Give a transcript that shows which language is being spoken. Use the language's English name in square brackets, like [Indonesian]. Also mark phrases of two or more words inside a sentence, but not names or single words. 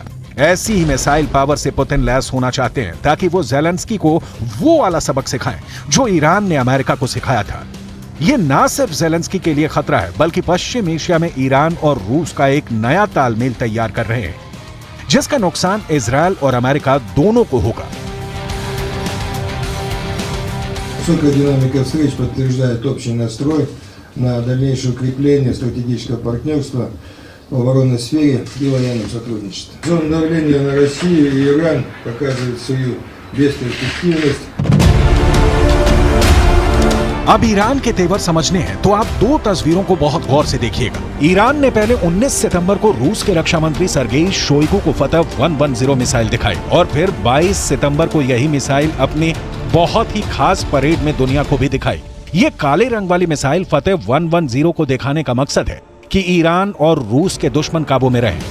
[Hindi] ऐसी ही मिसाइल पावर से पुतिन लैस होना चाहते हैं ताकि वो ज़ेलेंस्की को वो वाला सबक सिखाएं जो ईरान ने अमेरिका को सिखाया था। ये ना सिर्फ ज़ेलेंस्की के लिए खतरा है बल्कि पश्चिम एशिया में ईरान और रूस का एक नया तालमेल तैयार कर रहे हैं, जिसका नुकसान इजरायल और अमेरिका दोनों को होगा। [Russian] Высокая динамика встреч подтверждает общий настрой на дальнейшее укрепление стратегического партнерства в оборонной сфере и военном сотрудничестве. Зона давления на Россию и Иран показывает свою бесперспективность. [Hindi] अब ईरान के तेवर समझने हैं तो आप दो तस्वीरों को बहुत गौर से देखिएगा। ईरान ने पहले 19 सितंबर को रूस के रक्षा मंत्री सर्गेई शोइगु को फतह 110 मिसाइल दिखाई और फिर 22 सितंबर को यही मिसाइल अपने बहुत ही खास परेड में दुनिया को भी दिखाई। ये काले रंग वाली मिसाइल फतह 110 को दिखाने का मकसद है कि ईरान और रूस के दुश्मन काबू में रहें।